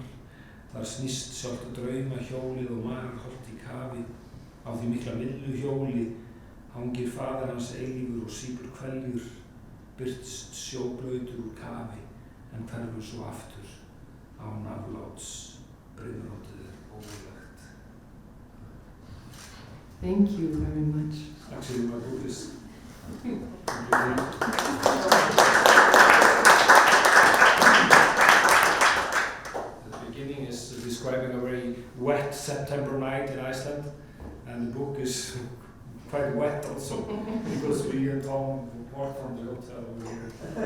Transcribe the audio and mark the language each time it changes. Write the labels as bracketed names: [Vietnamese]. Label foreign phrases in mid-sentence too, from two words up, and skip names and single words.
[Icelandic] Þar snýst sjálft draumahjólið og mararholt í kafi. Á því mikla mylluhjóli hangir faðir hans eilífur og sýpur kveljur, birtst sjóblautur úr kafi en hverfur svo aftur án afláts. Brimrótið ógurlegt. [English] Thank you very much. Actually, my book is the beginning is describing a very wet September night in Iceland, and the book is quite wet also because we and Tom walked from the hotel over here.